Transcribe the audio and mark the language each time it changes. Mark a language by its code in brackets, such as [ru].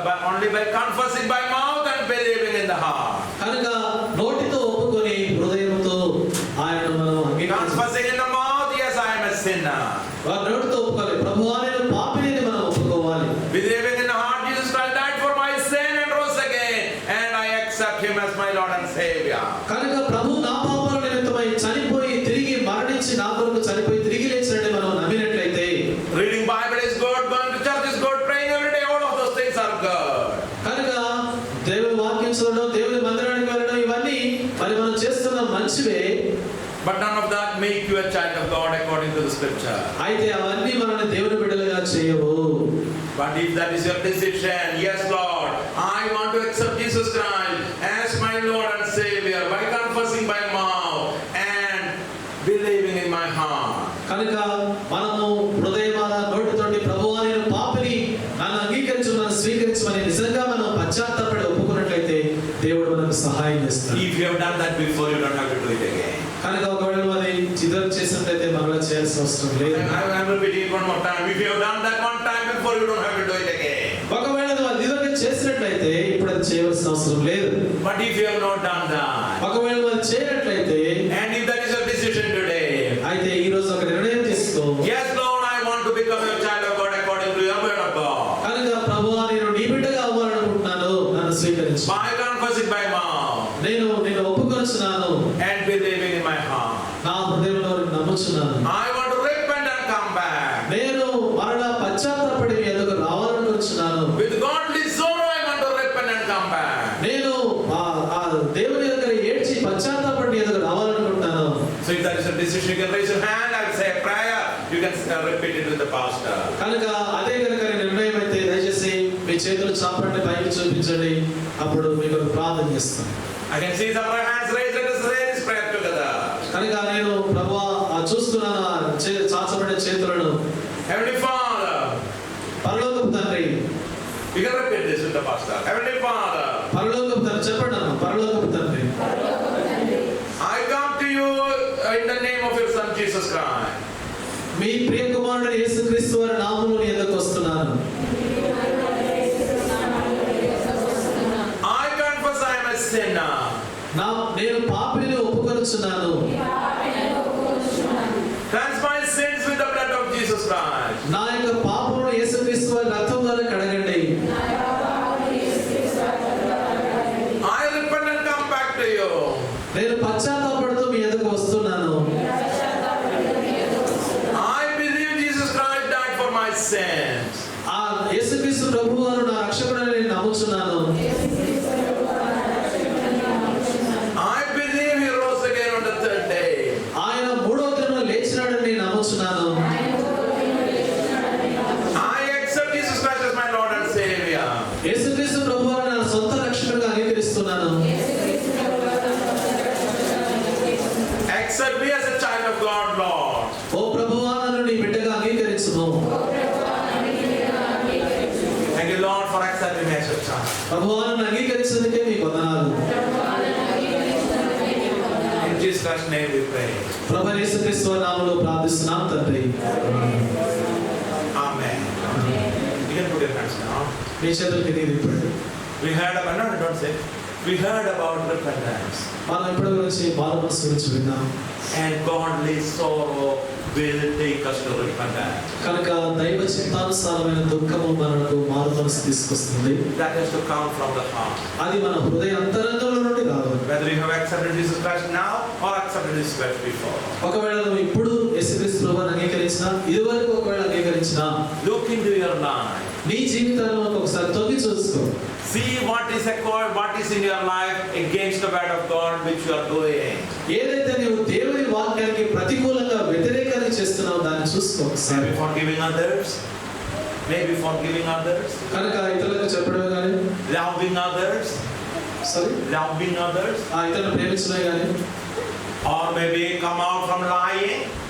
[en] Only by confessing by mouth and believing in the heart. [te] కనుక నోటితో ఒప్పుకొని హృదయంతో ఆయనను మనం అంగీకరించాలి. [en] Confessing in the mouth, yes, I am a sinner. [te] వారి నోటితో ఒప్పుకోవాలి, ప్రభువా నేను పాపిని మనం ఒప్పుకోవాలి. [en] Believing in the heart, Jesus Christ died for my sin and rose again, and I accept Him as my Lord and Savior. [te] కనుక ప్రభు నా పాపాల నిమిత్తమై చనిపోయి తిరిగి మరణించి నా కొరకు చనిపోయి తిరిగి లేచినట్టు మనం నమ్మినట్లయితే, [en] Reading Bible is good, going to church is good, praying every day, all of those things are good. [te] కనుక దేవుని వాక్యం చదవడం, దేవుని మందిరానికి వెళ్ళడం, ఇవన్నీ మరి మనం చేస్తున్న మంచివే. [en] But none of that make you a child of God according to the scripture. [te] అయితే అవన్నీ మనల్ని దేవుని బిడ్డలుగా చేయవు. [en] But if that is your decision, yes Lord, I want to accept Jesus Christ as my Lord and Savior by confessing by mouth and believing in my heart. [te] కనుక మనము హృదయమాన నోటితోటి ప్రభువా నేను పాపిని, నన్ను అంగీకరించు, నన్ను స్వీకరించమని నిజంగా మనం పశ్చాత్తాపడి ఒప్పుకున్నట్లయితే దేవుడు మనకు సహాయం చేస్తాడు. [en] If you have done that before, you don't have to do it again. [te] కనుక ఒకవేళ నువ్వు అది చిదర చేసినట్లయితే మరలా చేయాల్సిన అవసరం లేదు. [en] I will repeat it one more time. If you have done that one time before, you don't have to do it again. [te] ఒకవేళ నువ్వు అది ఇదివరకు చేసినట్లయితే ఇప్పుడు అది చేయవలసిన అవసరం లేదు. [en] But if you have not done that, [te] ఒకవేళ నువ్వు అది చేయనట్లయితే, [en] and if that is your decision today, [te] అయితే ఈ రోజు ఒక నిర్ణయం తీసుకో. [en] yes Lord, I want to become a child of God according to your word of God. [te] కనుక ప్రభువా నేను నీ బిడ్డగా అవ్వాలనుకుంటున్నాను, నన్ను స్వీకరించు. [en] By confessing by mouth [te] నేను ఒప్పుకొనుచున్నాను, [en] and believing in my heart, [te] నా హృదయంలో నమ్ముచున్నాను. [en] I want to repent and come back. [te] నేను మరలా పశ్చాత్తాపడి మీ ఎదుగు రావాలనుకుంటున్నాను. [en] With godly sorrow, I want to repent and come back. [te] నేను ఆ దేవుని దగ్గర ఏడ్చి పశ్చాత్తాపడి ఎదుగు రావాలనుకుంటున్నాను. [en] So if that is a decision, you can raise your hand and say a prayer. You can repeat it with the pastor. [te] కనుక అదే కనుక నిర్ణయం అయితే దయచేసి మీ చేతులు చాపండి, పైకి చూపించండి, అప్పుడు మీకు ప్రార్థన చేస్తాను. [en] I can see some hands raised. Let us say this prayer together. [te] కనుక నేను ప్రభువా చూస్తున్నాను చాచబడే చేతులను. [en] Heavenly Father, [te] పరలోకపు తండ్రి, [en] you can repeat this with the pastor. Heavenly Father, [te] పరలోకపు తండ్రి చెప్పండి అన్న. పరలోకపు తండ్రి, [en] I come to you in the name of your Son Jesus Christ. [te] మీ ప్రియ కుమారుడు యేసుక్రీస్తు వారి నామములో నీ యొద్దకు వస్తున్నాను. [en] I confess I am a sinner. [te] నేను పాపిని ఒప్పుకొనుచున్నాను. [en] Cleanse my sins with the blood of Jesus Christ. [te] నా యొక్క పాపములను యేసుక్రీస్తు వారి రక్తం ద్వారా కడగండి. [en] I repent and come back to you. [te] నేను పశ్చాత్తాపడుతూ మీ యొద్దకు వస్తున్నాను. [en] I believe Jesus Christ died for my sins. [te] ఆ యేసుక్రీస్తు ప్రభువారు నా రక్షకుడని నేను నమ్ముచున్నాను. [en] I believe he rose again on the third day. [te] ఆయన మూడవ దినమున లేచినాడని నేను నమ్ముచున్నాను. [en] I accept Jesus Christ as my Lord and Savior. [te] యేసుక్రీస్తు ప్రభువారు నా సొంత రక్షకుడిగా అంగీకరిస్తున్నాను. [en] Accept me as a child of God, Lord. [te] ఓ ప్రభువా నన్ను నీ బిడ్డగా అంగీకరించుము. [en] Thank you, Lord, for accepting me as your child. [te] ప్రభువా నన్ను అంగీకరించినందుకే మీకు వందనాలు. [en] In Jesus Christ's name we pray. [te] ప్రభు యేసుక్రీస్తు వారి నామములో ప్రార్థిస్తున్నాం తండ్రి. [en] Amen. You can put your hands down. [te] మీ చేతులు కిందికి తిప్పండి. [en] We heard about, no, don't say. We heard about repentance [te] మనం ఇప్పటి గురించి బాల మనసు గురించి విన్నాం. [en] and godly sorrow will take us to repentance. [te] కనుక దైవ చిత్తానుసారమైన దుఃఖము మనకు మారు మనసు తీసుకొస్తుంది. [en] That has to come from the heart. [te] అది మన హృదయ అంతరంగంలో నుండి రావాలి. [en] Whether you have accepted Jesus Christ now or accepted Jesus Christ before. [te] ఒకవేళ నువ్వు ఇప్పుడు యేసుక్రీస్తు ప్రభువుని అంగీకరించినా, ఇదివరకు ఒకవేళ అంగీకరించినా, [en] Look into your life. [te] నీ జీవితాలను ఒకసారి తొంగి చూసుకో. [en] See what is in your life against the word of God which you are doing. [te] ఏదైతే నువ్వు దేవుని వాక్యానికి ప్రతికూలంగా వ్యతిరేకంగా చేస్తున్నావో దాన్ని చూసుకో. [en] Maybe forgiving others. Maybe forgiving others. [te] కనుక ఇతరులకు చెప్పడమే కానీ, [en] Loving others. Loving others. [te] ఇతరులను ప్రేమించడమే కానీ, [en] or maybe come out from lying.